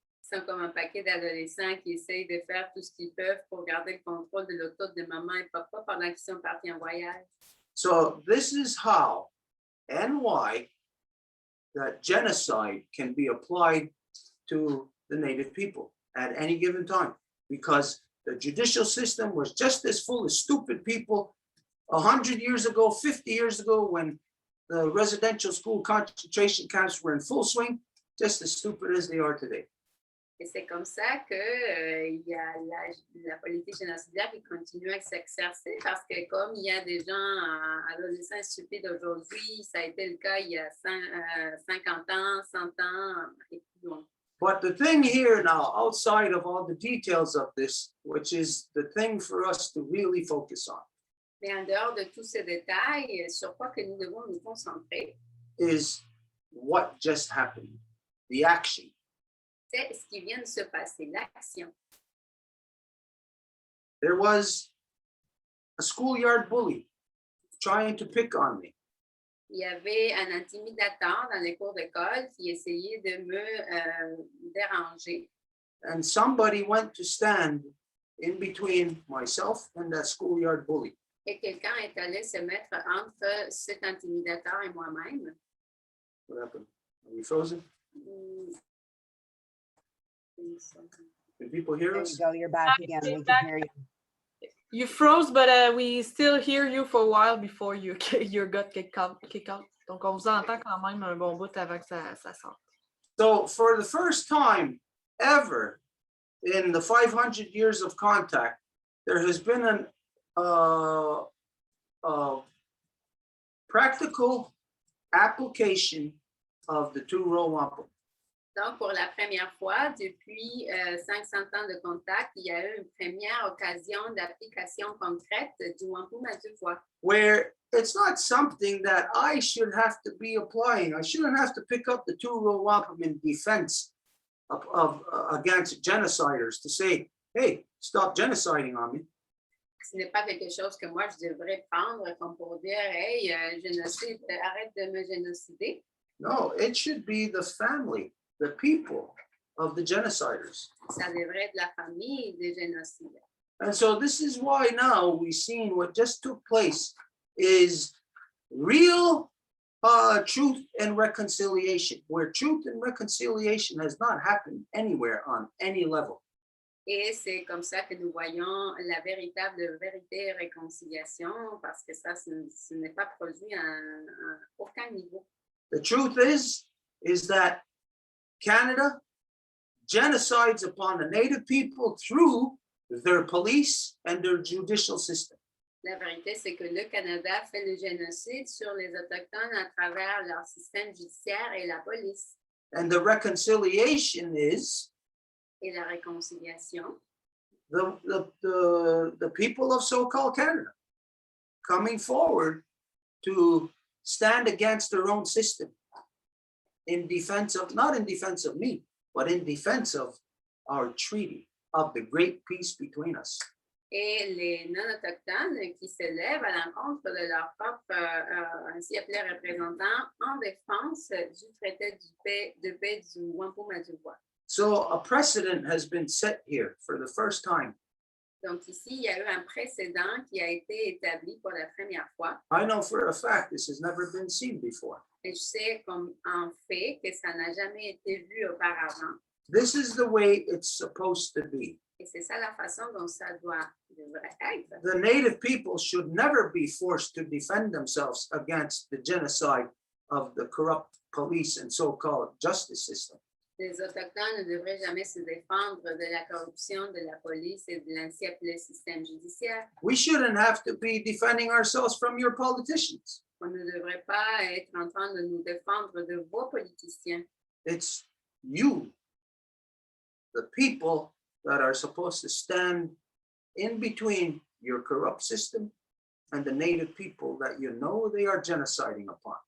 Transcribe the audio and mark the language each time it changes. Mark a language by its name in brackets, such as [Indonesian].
[French] Ils sont comme un paquet d'adolescents qui essayent de faire tout ce qu'ils peuvent pour garder le contrôle de l'auto de maman et papa pendant qu'ils sont partis en voyage. [English] So this is how and why that genocide can be applied to the native people. at any given time, because the judicial system was just as full of stupid people 100 years ago, 50 years ago, when the residential school concentration camps were in full swing, just as stupid as they are today. [French] Et c'est comme ça que il y a la politique génocidaire qui continue à s'exercer parce que comme il y a des gens adolescents stupides aujourd'hui, ça a été le cas il y a 50 ans, 100 ans et plus loin. [English] But the thing here now, outside of all the details of this, which is the thing for us to really focus on, [French] Mais en dehors de tous ces détails, sur quoi que nous devons nous concentrer, [English] is what just happened, the action. [French] c'est ce qui vient de se passer, l'action. [English] There was a schoolyard bully trying to pick on me. [French] Il y avait un intimidateur dans les cours d'école qui essayait de me déranger. [English] And somebody went to stand in between myself and that schoolyard bully. [French] Et quelqu'un est allé se mettre entre cet intimidateur et moi-même. [English] What happened? Are we frozen? Can people hear There you us? go, you're back again. We back. can hear you. You froze, but we still hear you for a while before you got kicked out. [French] Donc, on vous entend quand même un bon bout avant que ça sorte. [English] So for the first time ever in the 500 years of contact, there has been an practical application of the two-row wampum. [French] Donc, pour la première fois depuis 500 ans de contact, il y a eu une première occasion d'application concrète du Wampum à deux voies. [English] Where it's not something that I should have to be applying. I shouldn't have to pick up the two-row wampum in defense of against genociders to say, hey, stop genociding on me. [French] Ce n'est pas quelque chose que moi, je devrais prendre comme pour dire, hey, génocide, arrête de me génocider. [English] No, it should be the family, the people of the genociders. [French] Ça devrait être la famille des génocidaires. [English] And so this is why now we've seen what just took place is real truth and reconciliation, where truth and reconciliation has not happened anywhere on any level. [French] Et c'est comme ça que nous voyons la véritable vérité et réconciliation, parce que ça, ce n'est pas produit à aucun niveau. [English] The truth is that Canada genocides upon the Native people through their police and their judicial system. [French] La vérité, c'est que le Canada fait le génocide sur les Autochtones à travers leur système judiciaire et la police. [English] And the reconciliation is [French] Et la réconciliation, [English] the people of so-called Canada coming forward to stand against their own system in defense of, not in defense of me, but in defense of our treaty, of the great peace between us. [French] et les non-autochtones qui se lèvent à l'encontre de leur propre ainsi appelés représentants en défense du traité de paix du Wampum à deux voies. [English] So a precedent has been set here for the first time. [French] Donc ici, il y a eu un précédent qui a été établi pour la première fois. [English] I know for a fact this has never been seen before. [French] Et je sais comme en fait que ça n'a jamais été vu auparavant. [English] This is the way it's supposed to be. [French] Et c'est ça la façon dont ça devrait être. [English] The Native people should never be forced to defend themselves against the genocide of the corrupt police and so-called justice system. [French] Les Autochtones ne devraient jamais se défendre de la corruption de la police et de l'ainsi appelé système judiciaire. [English] We shouldn't have to be defending ourselves from your politicians. [French] On ne devrait pas être en train de nous défendre de vos politiciens. [English] It's you, the people, that are supposed to stand in between your corrupt system and the Native people that you know they are genociding upon.